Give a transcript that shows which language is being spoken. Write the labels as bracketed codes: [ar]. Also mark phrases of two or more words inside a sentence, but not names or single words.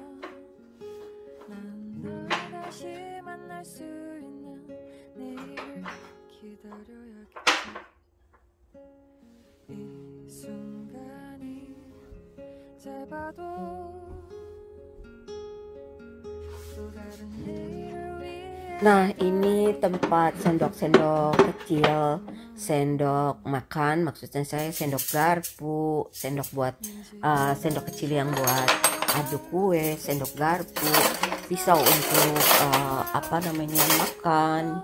[ko] 난 널 다시 만날 수 있는 내일을 기다려야겠지 이 순간이 짧아도 또 다른 내일을 위해 [id] Nah, ini tempat sendok-sendok kecil, sendok makan, maksudnya saya sendok garpu, sendok buat sendok kecil yang buat aduk kue, sendok garpu, pisau untuk apa namanya makan.